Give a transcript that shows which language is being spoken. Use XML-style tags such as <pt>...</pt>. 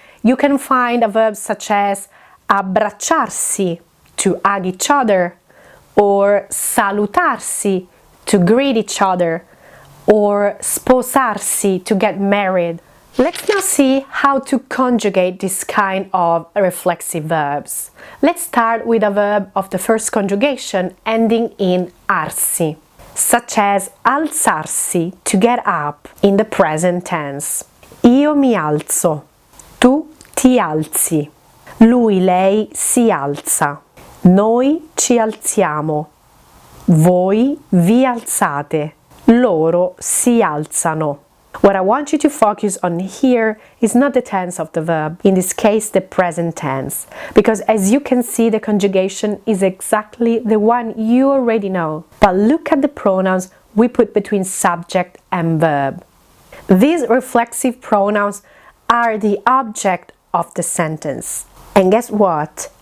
<en>You can find a verb such as abbracciarsi, to hug each other, or salutarsi, to greet each other, or sposarsi, to get married. Let's now see how to conjugate this kind of reflexive verbs. Let's start with a verb of the first conjugation ending in arsi, such as alzarsi, to get up, in the present tense.</en> <it>Io mi alzo, tu ti alzi, lui, lei si alza, noi ci alziamo, voi vi alzate, loro si alzano.</it> <en>What I want you to focus on here is not the tense of the verb, in this case the present tense, because as you can see the conjugation is exactly the one you already know. But look at the pronouns we put between subject and verb. These reflexive pronouns are the object of the sentence. And guess what?</en>